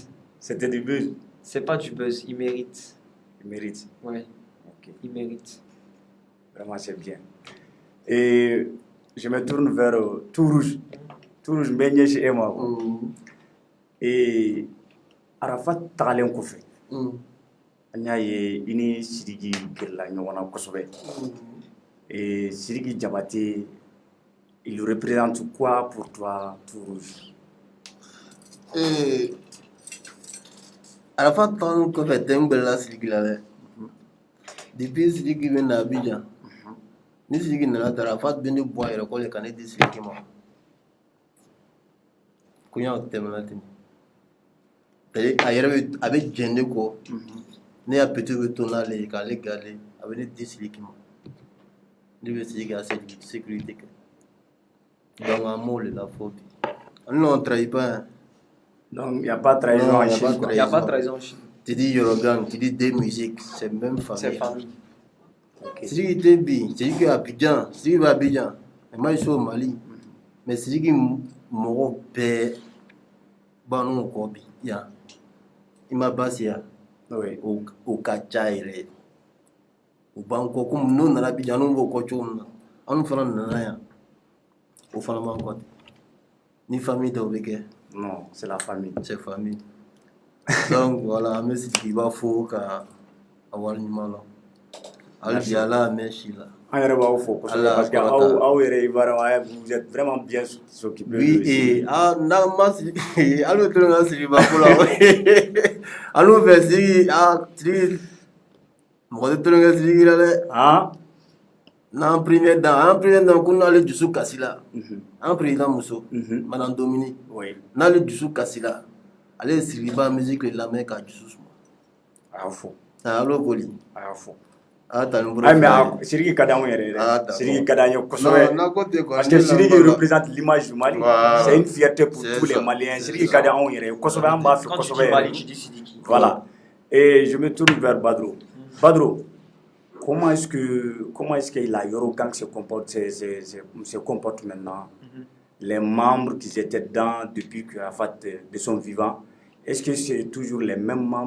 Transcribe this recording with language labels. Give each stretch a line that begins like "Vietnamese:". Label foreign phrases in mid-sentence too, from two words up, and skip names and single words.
French: C'était du buzz? C'est pas du buzz. Il mérite. Il mérite. Ouais. Okay. Il mérite. Vraiment c'est bien. Et je me tourne vers Tourouge. Tourouge Mbényé chez Emma.
Bambara: Et Arafat tagalen kɔfɛ an y'a ye i ni Sidiki gɛrɛla ɲɔgɔn na kosɛbɛ
French: et Sidiki Diabaté il représente quoi pour toi Tourouge?
Bambara: Arafat tagalen kɔfɛ tɛ n gbɛrɛla Sidiki la dɛ depuis Sidiki bɛ na Abidjan ni Sidiki nana ta Arafat bɛ ne bɔ a yɛrɛ kɔ le ka ne di Sidiki ma koɲa tɛmɛna ten. A yɛrɛ a bɛ jɛn ne kɔ ne y'a pete bɛ to n'ale k'ale gale a bɛ ne di Sidiki ma ne bɛ Sidiki ka sécurité kɛ donc an m'o de la fɔ bi
French: nous on trahit pas hein. Donc il n'y a pas trahison en Chine. Il n'y a pas trahison en Chine. Tu dis Yorogan, tu dis des musiques, c'est même famille. C'est famille. Sidiki était bien, Sidiki à Abidjan, Sidiki va à Abidjan, et moi je suis au Mali, mais Sidiki
Bambara: mɔgɔ bɛɛ b'an n'o kɔ bi yan. I ma basi ya o ka ca yɛrɛ o b'an kɔ komi n'o nana Abidjan n'o b'o kɔ cogo min na anw fana nana yan o fana b'an kɔ ten ni famille dɔw bɛ kɛ.
French: Non, c'est la famille. C'est famille. Donc voilà,
Bambara: an bɛ Sidiki b'a fo ka a wale ɲuman lɔ hali bi Ala mɛn si la. An yɛrɛ b'aw fo kosɛbɛ
French: parce que
Bambara: aw yɛrɛ
French: Ivoiriens vous êtes vraiment bien s'occuper.
Bambara: Oui et n'a ma Sidiki hali bɛ tulonkɛ Sidiki ba ko la an n'u fɛ Sidiki Sidiki mɔgɔ tɛ tulonkɛ Sidiki la dɛ. N'an premier dan ko n'ale dusu kasi la an président muso Madame Dominique n'ale dusu kasi la ale ye Sidiki ba musique le lamɛn ka dusu suma. A y'a fɔ. A y'o boli. A y'a fɔ. Mais Sidiki ka d'anw yɛrɛ dɛ. Sidiki ka d'an ye kosɛbɛ.
French: Parce que Sidiki représente l'image du Mali. C'est une fierté pour tous les Maliens.
Bambara: Sidiki ka d'anw yɛrɛ kosɛbɛ an b'a fɛ kosɛbɛ.
French: Quand tu dis Mali, tu dis Sidiki. Voilà. Et je me tourne vers Badro. Badro, comment est-ce que la Yorogang se comporte maintenant? Les membres qui étaient dedans depuis que Arafat de son vivant, est-ce que c'est toujours les mêmes membres?